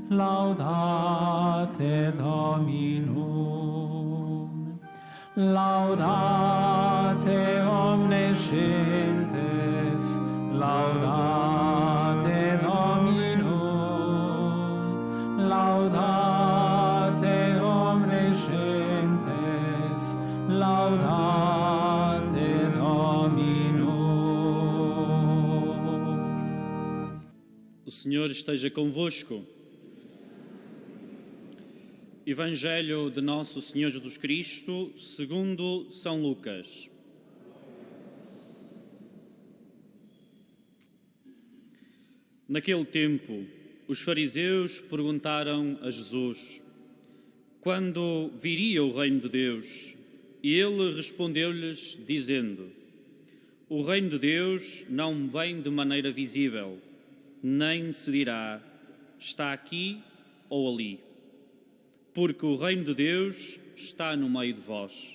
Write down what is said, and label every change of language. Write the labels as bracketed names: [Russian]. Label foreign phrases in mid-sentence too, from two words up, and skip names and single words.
[Latin] laudate Dominum, laudate omniscientes, laudate Dominum, laudate omniscientes, laudate Dominum. [Portuguese] O Senhor esteja convosco. Evangelho de Nosso Senhor Jesus Cristo, segundo São Lucas. Naquele tempo, os fariseus perguntaram a Jesus quando viria o reino de Deus, e ele respondeu-lhes dizendo: o reino de Deus não vem de maneira visível, nem se dirá, está aqui ou ali, porque o reino de Deus está no meio de vós.